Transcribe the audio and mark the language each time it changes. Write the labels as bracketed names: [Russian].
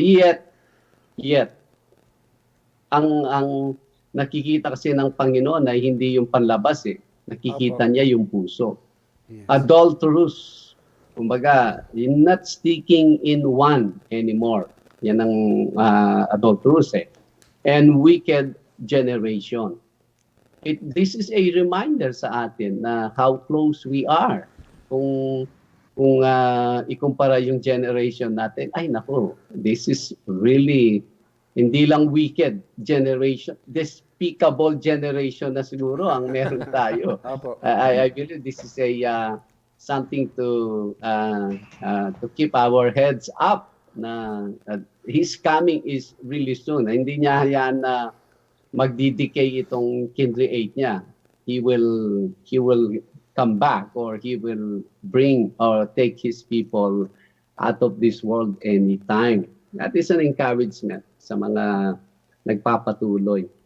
[Filipino] Yet, ang nakikita kasi ng Panginoon ay hindi yung panlabas eh. Nakikita Opo. niya yung puso. [English] Yes. Adulterous. Kumbaga, you're not sticking in one anymore. [Filipino] Yan ang [English] adulterous eh. And wicked generation. This is a reminder [Filipino] sa atin na [English] how close we are. [Filipino] Kung ikumpara yung generation natin, ay nako, [English] this is really [Filipino] hindi lang [English] wicked generation, despicable generation [Filipino] na siguro ang meron tayo. Opo. [English] I believe this is a something to keep our heads up na his coming is really soon. [Filipino] Hindi niya hayaan na magdidecay itong kinreate niya. [English] He will come back, or he will bring or take his people out of this world anytime. That is an encouragement [Filipino] sa mga nagpapatuloy.